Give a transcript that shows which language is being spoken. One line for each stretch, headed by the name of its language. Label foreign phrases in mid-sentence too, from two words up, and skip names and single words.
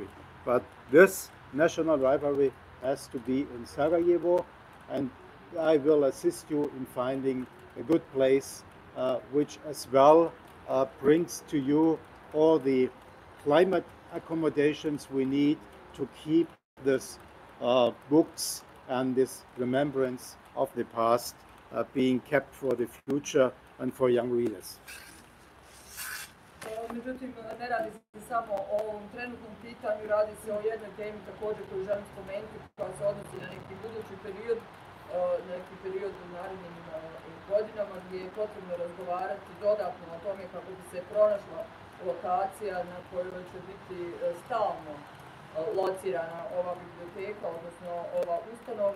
English: But this national library has to be in Sarajevo, and I will assist you in finding a good place which as well brings to you all the climate accommodations we need to keep this books and this remembrance of the past being kept for the future and for young readers.
Bosnian: Međutim, ne radi se samo o ovom trenutnom pitanju, radi se o jednoj temi također koju želim spomenuti koja se odnosi na neki budući period, u narednim godinama gdje je potrebno razgovarati dodatno o tome kako bi se pronašla lokacija na kojoj će biti stalno locirana ova biblioteka, odnosno ova ustanova.